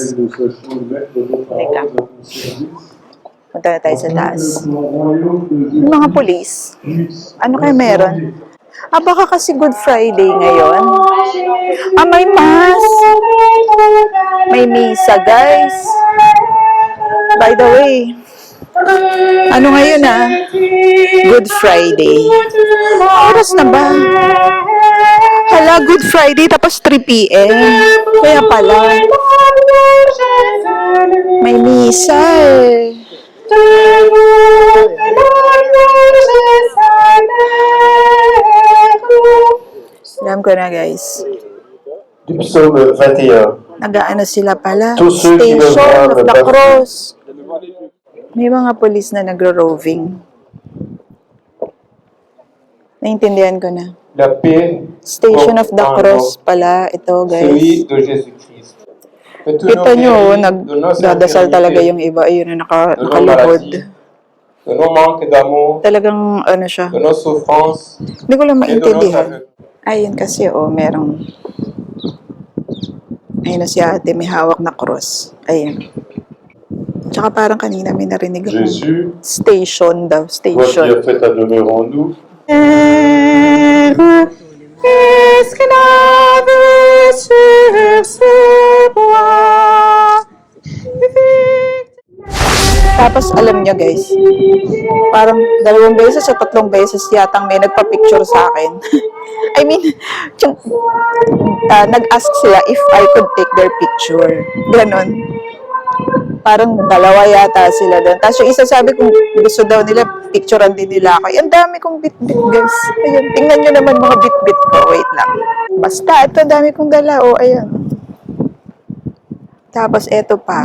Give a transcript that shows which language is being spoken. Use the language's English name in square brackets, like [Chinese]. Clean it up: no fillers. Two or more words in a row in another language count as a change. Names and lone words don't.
[Filipino] Teka. Punta na tayo sa taas. Yung mga police. Ano kaya meron? Baka kasi Good Friday ngayon. May mass. May misa, guys. [English] By the way, [Filipino] ano ngayon Good Friday. Oras na ba? Hala, Good Friday tapos 3 p.m. Kaya pala. May misa eh. Alam ko na, guys. [French] Du psaume 21. [Filipino] Nag-aano sila pala. [French] Tous ceux qui veulent [English] Station [French] voir [English] of [French] le [English] the [French] baptême. [English] Cross. [Filipino] May mga polis na nagro-roving. Naintindihan ko na. [French] La paix [English] Station of the [French] porte en [Filipino] Cross pala. Ito, guys. [French] celui de Jésus-Christ. Que tous [Filipino] Kita [French] nos [Filipino] nyo, [French] guéris, de nos [Filipino] nagdadasal talaga [French] infirmités, [Filipino] yung iba. Ayun na [French] de nos [Filipino] nakalubod. [French] maladies, de nos manques d'amour, [Filipino] Talagang ano siya. [French] de nos souffrances [Filipino] Hindi ko lang [French] et de nos [Filipino] maintindihan. [French] aveugles. [Filipino] Ayun kasi, merong... Ayun na si ate, may hawak na cross. Ayun. Tsaka parang kanina may narinig ako. [French] Jésus, [Filipino] Station daw, [French] toi qui [Filipino] station. [French] as fait ta demeure en nous, [Filipino] Tapos alam nyo guys, parang 2 beses o 3 beses yatang may nagpa-picture sa akin. [English] I mean, [Filipino] nag-ask sila [English] if I could take their picture. [Filipino] Ganon. Parang 2 yata sila doon. Tapos yung isa sabi kung gusto daw nila, picturean din nila ako. Ang dami kong bit-bit guys. Ayun, tingnan nyo naman mga bit-bit ko. Wait lang. Basta, ito dami kong dala. Ayan. Tapos eto pa.